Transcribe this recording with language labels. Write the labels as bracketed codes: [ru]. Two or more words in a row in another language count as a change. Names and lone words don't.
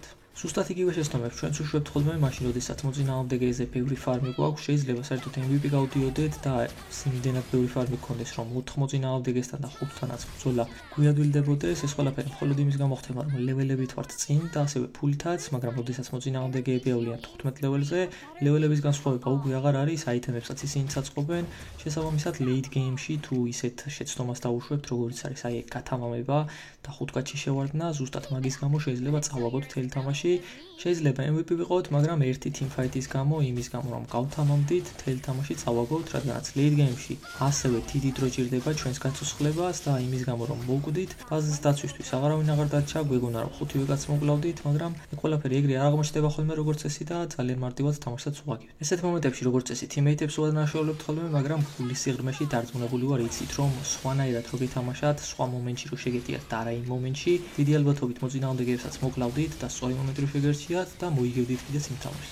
[ka] ზუსტად იგივე შეცდომებს ჩვენც უშვებთ ხოლმე მაშინ, როდესაც მოწინააღმდეგეზე ბევრი ფარმი გვაქვს, შეიძლება საერთოდ MVP გავდიოდეთ და იმდენად ბევრი ფარმი გქონდეს, რომ 4 მოწინააღმდეგესთან და 5-თანაც ბრძოლა გვიადვილდებოდეს. ეს ყველაფერი მხოლოდ იმის გამო ხდება, რომ ლეველებით ვართ წინ და ასევე ფულითაც, მაგრამ როდესაც მოწინააღმდეგეები ავლიან 15 ლეველზე, ლეველების განსხვავება უკვე აღარ არის, აიტემებსაც ისინი წაწყობენ. შესაბამისად, [en] late game- [ka] ში თუ ისეთ შეცდომას დავუშვებთ, როგორიც არის აი გათამამება და 5 კაცი შევარდნა, ზუსტად მაგის გამო შეიძლება წავაგოთ თელი თამაში. შეიძლება MVP ვიყოთ, მაგრამ ერთი teamfight-ის გამო, იმის გამო, რომ გავთამამდით, თელი თამაში წავაგოთ, რადგანაც [en] late game- [ka] ში ასევე დიდი დრო ჭირდება ჩვენს გაცოცხლებას და იმის გამო, რომ მოვკვდით, ბაზის დაცვისთვის აღარავინ აღარ დარჩა, გვეგონა რომ 5-ვე კაცს მოკლავდით, მაგრამ ეს ყველაფერი ეგრე არ აღმოჩნდება ხოლმე როგორც წესი და ძალიან მარტივად თამაშსაც ვუღაგებთ. ესეთ მომენტებში როგორც წესი teammate-ებს უადანაშაულებთ ხოლმე, მაგრამ გულის სიღრმეში დარწმუნებული ვარ, იცით რომ სხვანაირად რო გეთამაშათ, სხვა მომენტში რო შეგეტიათ და არა იმ მომენტში, დიდი ალბათობით მოწინააღმდეგეებსაც მოკლავდით და სწორი მომენტი რო შეგერჩიათ და მოიგებდით კიდეც იმ თამაშს.